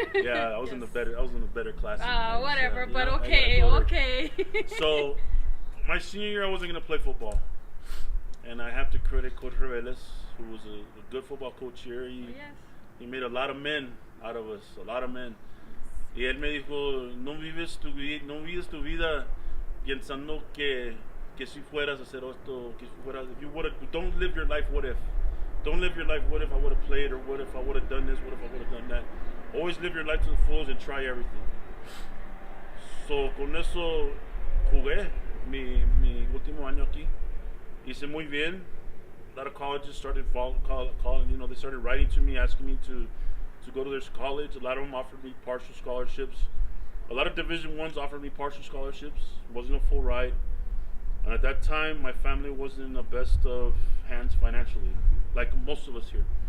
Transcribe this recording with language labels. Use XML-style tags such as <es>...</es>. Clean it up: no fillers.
<en>Yeah, I was in the better class. Whatever, but I okay. So, my senior year, I wasn't gonna play football, and I have to credit Coach Reveles, who was a good football coach here. He made a lot of men out of us, a lot of men.</en> <es>Y él me dijo, no vives tu vida pensando que si fueras a hacer esto, que si fueras,</es> <en>if you would have, don't live your life what if. Don't live your life what if I would have played, or what if I would have done this, what if I would have done that. Always live your life to the fullest and try everything.</en> <es>So con eso jugué mi último año aquí. Hice muy bien.</es> <en>A lot of colleges started calling, they started writing to me, asking me to go to their college. A lot of them offered me partial scholarships. A lot of Division I's offered me partial scholarships. It wasn't a full ride. And at that time, my family wasn't in the best of hands financially, like most of us here.</en>